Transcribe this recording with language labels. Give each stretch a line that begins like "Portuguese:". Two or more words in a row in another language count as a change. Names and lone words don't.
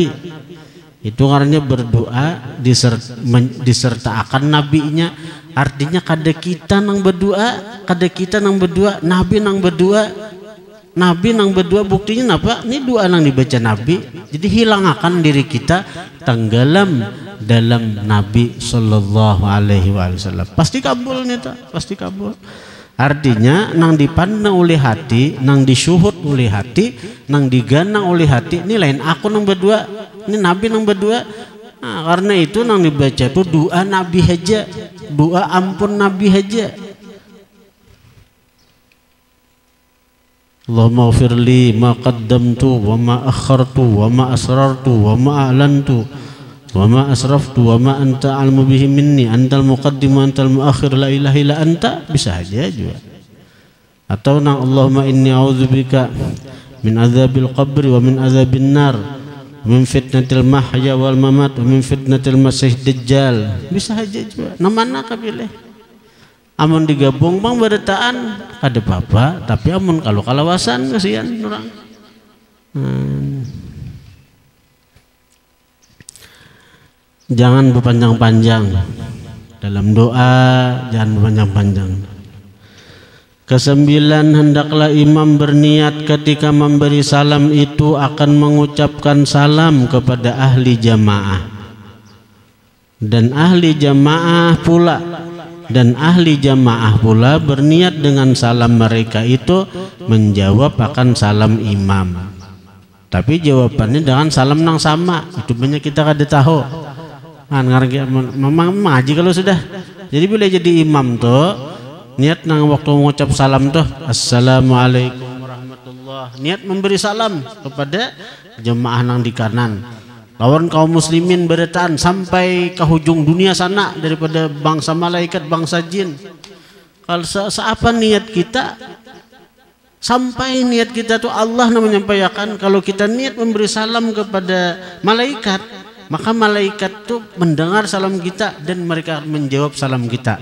Indonesian: Itu karena berdoa disertakan nabinya.
Banjar: Artinya kada kita nang berdoa, Nabi nang berdoa, buktinya apa? Ini doa nang dibaca Nabi.
Indonesian: Jadi hilangakan diri kita tenggelam dalam Nabi
Arabic: صلى الله عليه وسلم.
Banjar: Pasti kabul nih ta, pasti kabul. Artinya nang dipandang oleh hati, nang disyuhud oleh hati, nang diganang oleh hati, ini lain aku nang berdoa, ini Nabi nang berdoa. Nah, karena itu nang dibaca itu doa Nabi aja, doa ampun Nabi aja.
Arabic: اللهم اغفر لي ما قدمت وما أخرت وما أسررت وما أعلنت وما أسرفت وما أنت أعلم به مني أنت المقدم وأنت المؤخر لا إله إلا أنت,
Banjar: bisa aja juga. Atau nang
Arabic: اللهم إني أعوذ بك من عذاب القبر ومن عذاب النار ومن فتنة المحيا والممات ومن فتنة المسيح الدجال,
Banjar: bisa aja juga. Namana kapilih amun digabung bang barataan kada apa-apa, tapi amun kalau kalawasan kasihan orang.
Indonesian: Jangan berpanjang-panjang dalam doa, jangan berpanjang-panjang. Kesembilan, hendaklah imam berniat ketika memberi salam itu akan mengucapkan salam kepada ahli jamaah, dan ahli jamaah pula berniat dengan salam mereka itu menjawab akan salam imam. Tapi jawabannya dengan salam yang sama,
Banjar: itu banyak kita kada tahu. Memang ngaji kalau sudah. Jadi bila jadi imam tuh niat nang waktu mengucap salam tuh
Arabic: السلام عليكم ورحمة الله,
Banjar: niat memberi salam kepada jemaah nang di kanan. Lawan kaum muslimin berataan sampai ke hujung dunia sana, daripada bangsa malaikat, bangsa jin. Kalau seapa niat kita, sampai niat kita tuh Allah yang menyampaikan.
Indonesian: Kalau kita niat memberi salam kepada malaikat, maka malaikat tuh mendengar salam kita dan mereka menjawab salam kita.